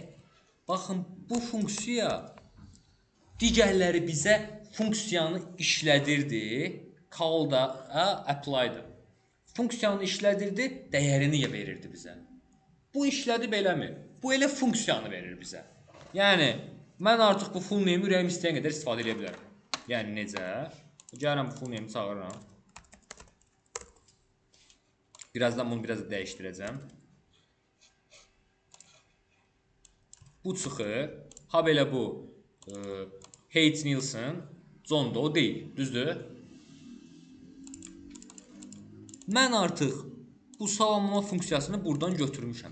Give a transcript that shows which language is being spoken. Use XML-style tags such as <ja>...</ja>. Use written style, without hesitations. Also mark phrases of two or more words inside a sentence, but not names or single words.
<az>Baxın, bu funksiya digərləri bizə funksiyanı işlədirdi. Call da apply-dır. Funksiyanı işlədirdi, dəyərini verirdi bizə. Bu işlədi beləmi? Bu elə funksiyanı verir bizə. Yəni, mən artıq bu</az> <en>full name-</en> <az>i ürəyim istəyən qədər istifadə edə bilərəm. Yəni, necə? Gəlirəm bu</az> <en>full name-</en> <az>i çağırıram. Birazdan bunu biraz dəyişdirəcəm. Bu çıxır. Ha belə bu Hayes Nielsen, John da o deyil. Düzdür? Mən artıq bu salamlama funksiyasını buradan götürmüşəm.</az>